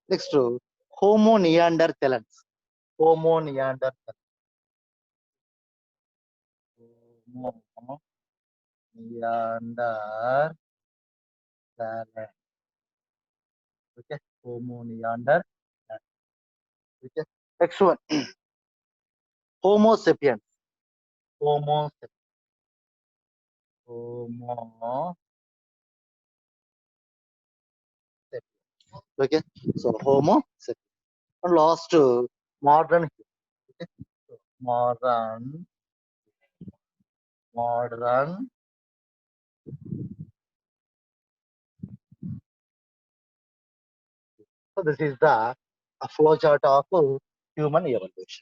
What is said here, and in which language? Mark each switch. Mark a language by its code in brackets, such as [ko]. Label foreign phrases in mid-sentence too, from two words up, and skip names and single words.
[en] Next, Homo neanderthalens. Homo neanderthalens. Homo neanderthalens. Okay. Homo neanderthalens. Okay. Next one, Homo sapiens. Homo sapiens. Homo sapiens. Okay. So Homo sapiens. And last, modern. Okay. So, modern. So this is the flow chart of human evolution.